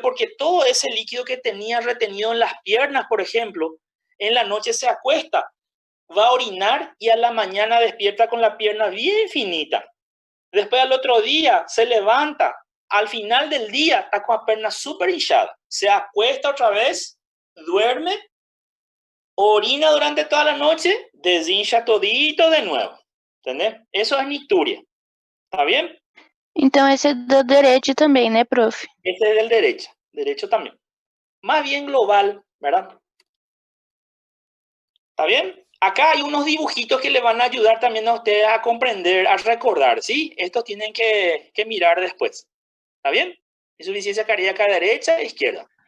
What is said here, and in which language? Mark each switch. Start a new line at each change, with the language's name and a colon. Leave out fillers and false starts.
Spanish: Porque todo ese líquido que tenía retenido en las piernas, por ejemplo, en la noche se acuesta, va a orinar y a la mañana despierta con la pierna bien finita. Después al otro día se levanta, al final del día está con la pierna súper hinchada, se acuesta otra vez, duerme, orina durante toda la noche, deshincha todito de nuevo. ¿Entendés? Eso es nicturia. ¿Está bien?
Portuguese: Então, esse é do direito também, né, profe?
Spanish: Este es del derecho también. Más bien global, ¿verdad? ¿Está bien? Acá hay unos dibujitos que le van a ayudar también a ustedes a comprender, a recordar, ¿sí? Estos tienen que mirar después. ¿Está bien? Insuficiencia cardíaca derecha e izquierda.